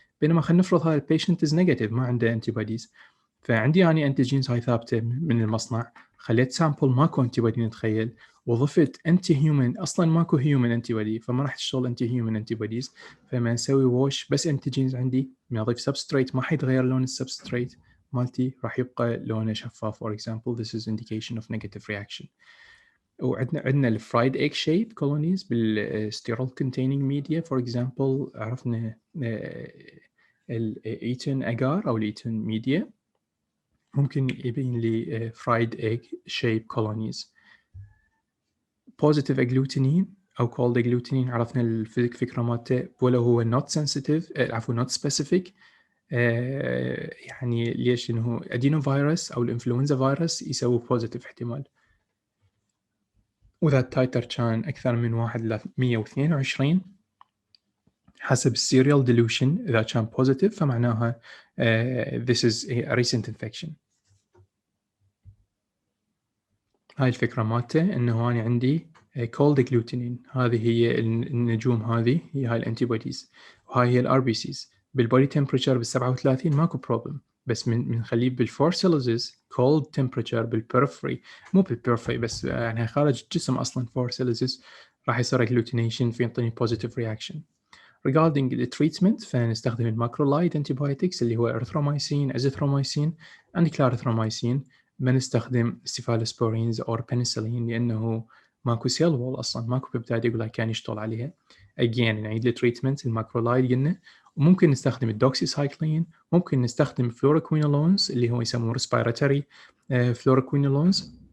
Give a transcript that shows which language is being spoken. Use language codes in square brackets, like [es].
[ar] بينما خلينا نفرض هذا البيشنت از نيجاتيف ما عنده انتي بوديز، فعندي اني انتيجينز هاي ثابته من المصنع، خليت سامبل ماكو انتي بودي نتخيل، وضفت انتي هيومن اصلا ماكو هيومن انتي بودي، فما راح تشتغل انتي هيومن انتي بوديز. فلما نسوي ووش بس انتيجينز عندي من اضيف سبستريت ما حيتغير لون السبستريت مالتي، راح يبقى لونه شفاف. [en] for example this is indication of negative reaction. [ar] وعندنا الفرايد ايج شيب كولونيز بالستيرول containing media for example عرفنا الايتن اجار او الايتن ميديا ممكن يبين لي فرايد ايج شيب كولونيز. positive agglutinin او cold agglutinin عرفنا الفكره مالته، ولا هو [en] not sensitive [ar] عفوا [en] not specific. [ar] يعني ليش؟ انه ادينو فيروس او الانفلونزا فيروس يسوي بوزيتيف احتمال، واذا التايتر كان اكثر من 1 ل 122 حسب السيريال ديلوشن، اذا كان بوزيتيف فمعناها [en] this is a recent infection. [ar] هاي الفكره مالته انه انا عندي cold agglutinin، هذه هي النجوم، هذه هي هاي الانتي بوديز، وهاي هي الار بي سيز بالبودي تمبريتشر بال 37 ماكو بروبلم، بس بنخليه بالفورسيلوزز cold temperature بالبرفري، مو بالبرفري بس يعني خارج الجسم أصلًا فورسيلوزز راح يصير agglutination فينطيني [en] positive reaction. Regarding the treatment [ar] فنستخدم الماكرولايد [en] antibiotics [ar] اللي هو [en] erythromycin, azithromycin and clarithromycin. [ar] ما نستخدم [en] cephalosporins or penicillin [ar] لأنه ماكو cell wall أصلًا، ماكو peptide glycan يشتغل عليها. Again نعيد التريتمنت الماكرولايد قلنا، وممكن نستخدم الدوكسيسايكلين، ممكن نستخدم fluoroquinolones اللي هو يسموه respiratory fluoroquinolones.